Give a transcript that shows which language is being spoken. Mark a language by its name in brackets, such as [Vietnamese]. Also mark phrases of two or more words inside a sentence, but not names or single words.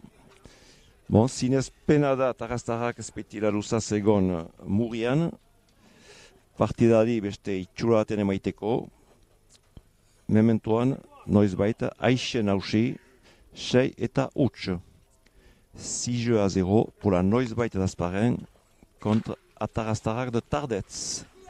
[Basque] Bon, zinez pena da Atarrastarrak ezpetila luzaz egon Murian. Partidari beste itxura baten emaiteko. Mementuan, noiz baita, aixen hausi, 6 eta huts. [French] 6-0 pour la noiz baita d'Asparen contre Atarrastarrak de Tardets.